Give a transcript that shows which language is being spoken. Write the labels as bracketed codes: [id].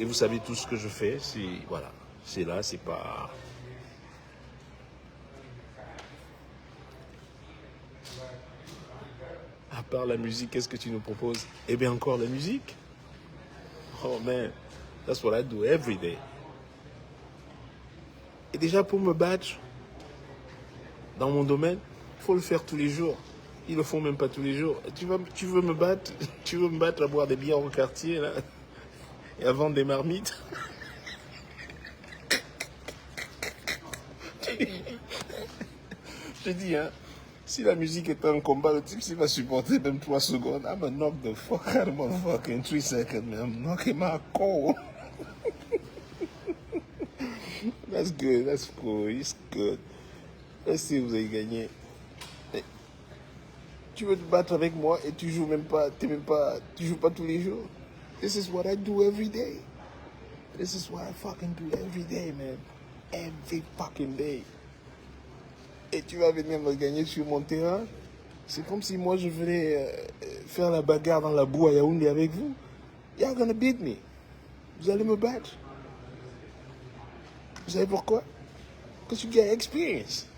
[fr] Et vous savez tout ce que je fais. Voilà. C'est là, c'est pas... À part la musique, qu'est-ce que tu nous proposes? Eh bien, encore la musique. [en] Oh man, that's what I do every day. [fr] Et déjà, pour me battre dans mon domaine, il faut le faire tous les jours. Ils le font même pas tous les jours. Tu veux me battre? Tu veux me battre à boire des bières au quartier, là, et à vendre des marmites? Je dis, hein, si la musique est un combat, le type, s'il va supporter même 3 secondes, [en] I'm gonna knock the fuck out of motherfucker in 3 seconds, man. I'm knocking my cold. That's good, that's cool, it's good. Let's see, [fr] vous avez gagné. Tu veux te battre avec moi et tu joues tu joues pas tous les jours. [en] This is what I do every day. This is what I fucking do every day, man. Every fucking day. [fr] Et tu vas venir me gagner sur mon terrain. C'est comme si moi je venais faire la bagarre dans la boue à Yaoundé avec vous. [en] You're gonna beat me. [fr] Vous allez me battre. Vous savez pourquoi? Parce que [en] you get experience.